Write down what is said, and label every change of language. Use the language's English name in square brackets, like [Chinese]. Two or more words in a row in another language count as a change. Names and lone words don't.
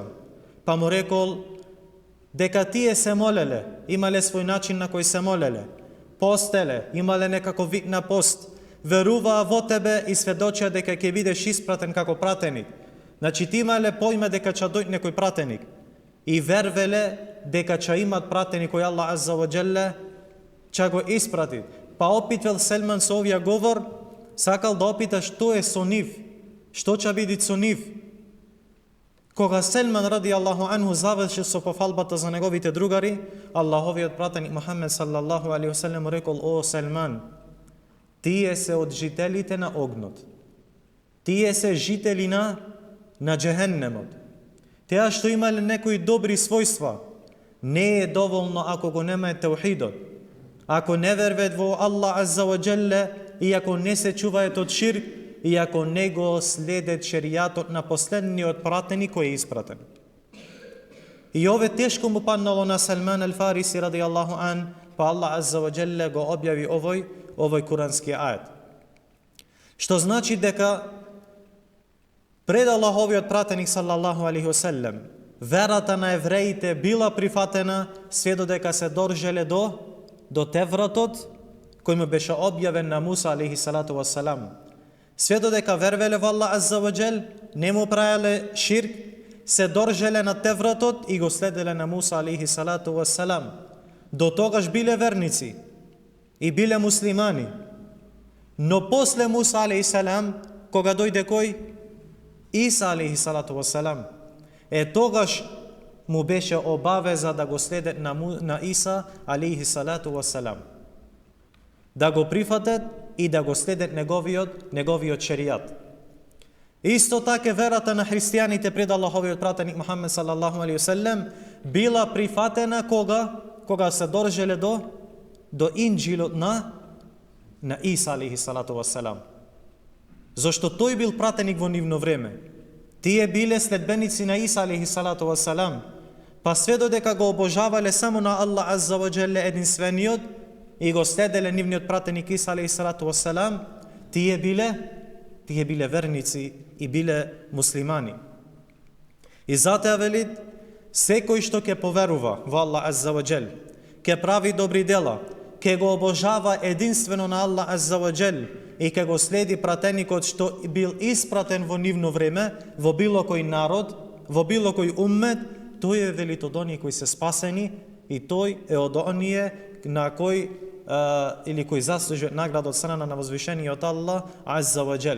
[Macedonian] Па му рекол дека тие се молеле, имале свој начин на кој се молеле, постеле, имале некако вид на пост, веруваа во тебе и сведочија дека ќе бидеш испратен како пратеник. Значи ти имале поиме дека ќе дојде некој пратеник и вервеле дека ќе имат пратеник кој Аллах [Arabic] عز وجل [Macedonian] ќе го испрати. Па опитвал Селман со овија говор, сакал да опита што е со нив, што ќе биде со нив. Кога Селман [Arabic] رضي الله عنه [Macedonian] заврши со пофалбата за неговите другари, Аллаховиот пратеник Мухаммед [Arabic] صلى الله عليه وسلم [Macedonian] рекол: о Селман, тие се од жителите на огнот. Тие се жители на џехеннемот. Теа што имале некои добри својства, не е доволно ако го нема теухидот. Ако не вервет во Аллах [Arabic] عز وجل [Macedonian] и ако не се чуваат од ширк, и ако не го следет шеријатот на последниот пратеник кој е испратен. И ове тешко му паднало на Салман ел-Фариси [Arabic] رضي الله عن, [Macedonian] па Аллах [Arabic] عز وجل [Macedonian] го објави овој курански ајет. Што значи дека пред Аллаховиот пратеник [Arabic] صلى الله عليه وسلم [Macedonian] верата на евреите била прифатена се додека се доржеле до Тевратот кој му беше објавен на Муса [Arabic] عليه الصلاة والسلام. [Macedonian] Све додека вервеле во Аллах [Arabic] عز وجل, [Macedonian] не му правеле ширк, се доржеле на Тевратот и го следеле на Муса [Arabic] عليه الصلاة والسلام. [Macedonian] До тогаш биле верници и биле муслимани. Но после Муса [Arabic] عليه السلام, [Macedonian] кога дојде кој? Иса [Arabic] عليه الصلاة والسلام. [Macedonian] Тогаш му беше обавеза да го следет на Иса [Arabic] عليه الصلاة والسلام. [Macedonian] Да го прифатат и да го следет неговиот шеријат. Исто така верата на христијаните пред Аллаховиот пратеник Мухаммед [Arabic] صلى الله عليه وسلم [Macedonian] била прифатена кога се доржеле до инџилот на Иса [Arabic] عليه الصلاة والسلام. [Macedonian] Зошто тој бил пратеник во нивно време. Тие биле следбеници на Иса [Arabic] عليه الصلاة والسلام, [Macedonian] па све додека го обожавале само на Аллах [Arabic] عز وجل [Macedonian] единствениот и го следеле нивниот пратеник Иса [Arabic] عليه الصلاة والسلام, [Macedonian] тие биле верници и биле муслимани. И затоа велит, секој што ќе поверува во Аллах [Arabic] عز وجل, [Macedonian] ќе прави добри дела, ќе го обожава единствено на Аллах [Arabic] عز وجل [Macedonian] и ќе го следи пратеникот што бил испратен во нивно време, во било кој народ, во било кој уммет, тој е велит од оние кои се спасени и тој е од оние на кој или кој заслужува награда од страна на возвишениот Аллах [Arabic] عز وجل.